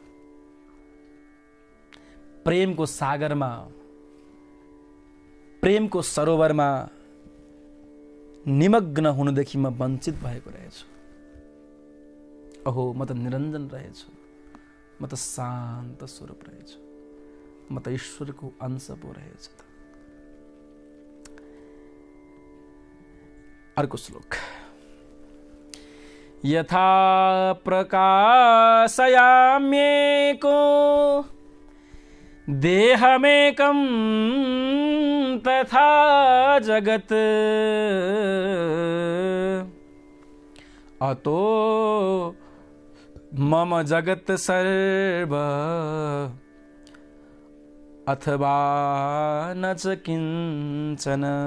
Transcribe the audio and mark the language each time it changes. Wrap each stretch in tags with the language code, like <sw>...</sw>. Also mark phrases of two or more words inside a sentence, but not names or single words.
<ne>प्रेमको सागरमा, प्रेमको सरोवरमा निमग्न हुनुदेखि म वञ्चित भएको रहेछु। अहो म त निरञ्जन रहेछु, म त शान्त स्वरूप रहेछु, म त ईश्वरको अंश पो रहेछु। अर्को श्लोक,</ne> <sa>यथा प्रकाशयाम्येको देहमेकं तथा जगत् अतो मम जगत् सर्व अथवा न च किंचन।</sa>